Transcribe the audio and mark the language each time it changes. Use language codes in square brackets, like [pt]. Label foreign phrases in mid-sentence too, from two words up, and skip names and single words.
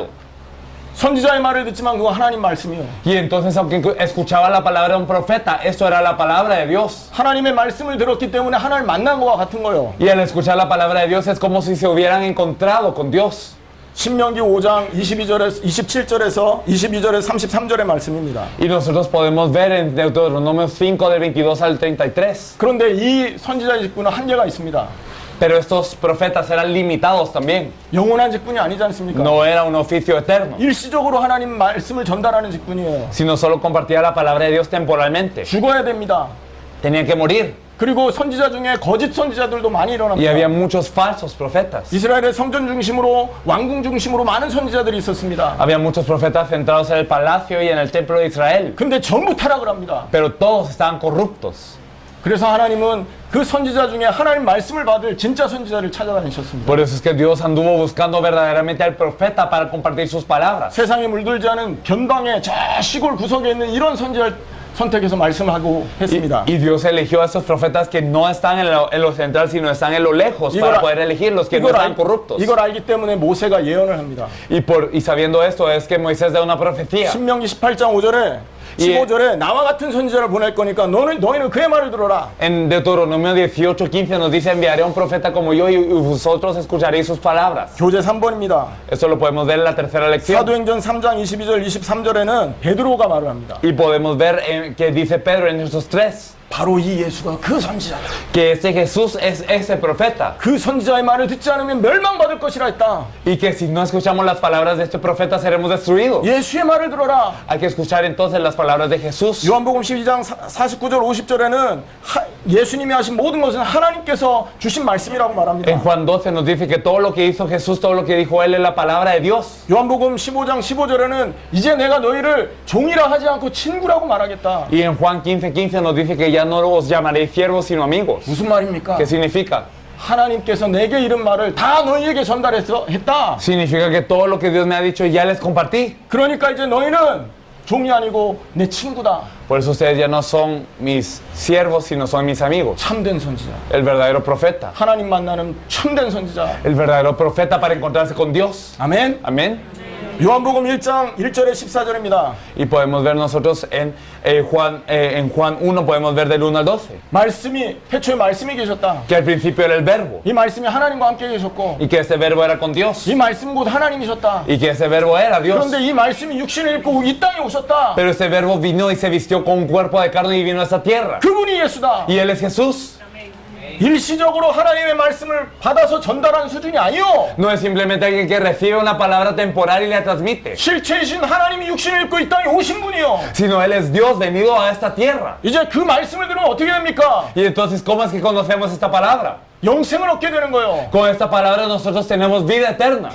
[ko] 선지자의 말을 듣지만 그거 하나님 말씀이요. [es] Y entonces, aunque escuchaba la palabra de un profeta, esto era la palabra de Dios. [ko] 하나님의 말씀을 들었기 때문에 하나님 만난 것과 같은 거예요. [es] Y al escuchar la palabra de Dios es como si se hubieran encontrado con Dios. [ko] 신명기 5장 27절에서 22절에서 33절의 말씀입니다. [es] Y nosotros podemos ver en Deuteronomio 5 del 22 al 33. [ko] 그런데 이 선지자의 직분은 한계가 있습니다. [es] Pero estos profetas eran limitados también. [ko] 영원한 직분이 아니지 않습니까? [es] No era un oficio eterno, [ko] 일시적으로 하나님 말씀을 전달하는 직분이에요. [es] sino solo compartía la palabra de Dios temporalmente. [ko] 죽어야 됩니다. [es] Tenían que morir. [ko] 그리고 선지자 중에 거짓 선지자들도 많이 [es] Y [ko] 일어납니다. [es] había muchos falsos profetas. [ko] 이스라엘의 성전 중심으로 왕궁 중심으로 많은 선지자들이 있었습니다. [es] Había muchos profetas centrados en el palacio y en el templo de Israel. [ko] 근데 전부 타락을 합니다. [es] Pero todos estaban corruptos. [ko] 그래서 하나님은 그 선지자 중에 하나님 말씀을 받을 진짜 선지자를 찾아다니셨습니다. [es] Por eso es que Dios anduvo buscando verdaderamente al profeta para compartir sus palabras. [ko] 세상에 물들지 않은 변방의 저 시골 구석에 있는 이런 선지자를 선택해서 말씀하고 했습니다. [es] Y Dios eligió a estos profetas que no están en lo central, sino están en lo lejos, para poder elegir los que no están corruptos. [ko] 이걸 알기 때문에 모세가 예언을 합니다. [es] Y sabiendo esto es que Moisés da una profecía. [ko] 신명기 18장 5절에 15절에 나와 같은 선지자를 보낼 거니까 너희는 그의 말을 들어라. [es] En Deuteronomio 18:15 nos dice: enviaré a un profeta como yo y vosotros escucharéis sus palabras. [ko] 교재 3번입니다. [es] Esto lo podemos ver en la tercera lección. [ko] 사도행전 3장 22절 23절에는 베드로가 말을 합니다. [es] Y podemos ver que dice Pedro en esos tres. [ko] 바로 이 예수가 그 선지자다. [es] Que este Jesús es ese profeta. [ko] 그 선지자의 말을 듣지 않으면 멸망받을 것이라 했다. [es] Y que si no escuchamos las palabras de este profeta seremos destruidos. [ko] 예수의 말을 들어라. [es] Hay que escuchar entonces las palabras de Jesús. [ko] 요한복음 12장 49절 50절에는 예수님이 하신 모든 것은 하나님께서 주신 말씀이라고 말합니다. [es] En Juan 12 nos dice que todo lo que hizo Jesús, todo lo que dijo Él es la palabra de Dios. [ko] 요한복음 15장 15절에는 이제 내가 너희를 종이라 하지 않고 친구라고 말하겠다. [es] Y en Juan 15:15 nos dice que ya no os llamaré siervos sino amigos. [ko] 무슨 말입니까? [es] ¿Qué significa? [ko] 하나님께서 내게 이른 말을 다 너희에게 전달해서 했다. [es] Significa que todo lo que Dios me ha dicho ya les compartí. [ko] 그러니까 이제 너희는 종이 아니고 내 친구다. [es] Por eso ustedes ya no son mis siervos sino son mis amigos. [ko] 참된 선지자. [es] El verdadero profeta. [ko] 하나님 만나는 참된 선지자. [es] El verdadero profeta para encontrarse con Dios. [ko] 아멘. [es] Amén. [ko] 요한복음 1장 1절에 14절입니다. [es] Y podemos ver nosotros en Juan 1 podemos ver del 1 al 12. [ko] 말씀이 태초에 말씀이 계셨다. [es] Que al principio era el verbo. [ko] 이 말씀이 하나님과 함께 계셨고 [es] Y que ese verbo era con Dios. [ko] 이 말씀 곧 하나님이셨다. [es] Y que ese verbo era Dios. [ko] 그런데 이 말씀이 육신을 입고 이 땅에 오셨다. [es] Pero ese verbo vino y se vistió con un cuerpo de carne y vino a esta tierra. [ko] 그분이 예수다. [es] Y Él es Jesús. [ko] 일시적으로 하나님의 말씀을 받아서 전달하는 수준이 아니요. [es] No es simplemente alguien que recibe una palabra temporal y la transmite. [ko] 실체이신 하나님이 육신을 입고 이 땅에 오신 분이요. [es] Sino Él es Dios venido a esta tierra. [ko] 이제 그 말씀을 들으면 어떻게 됩니까? [es] Y entonces, ¿cómo es que conocemos esta palabra? [ko] 영생을 얻게 되는 거예요. [es] Con esta palabra nosotros tenemos vida eterna.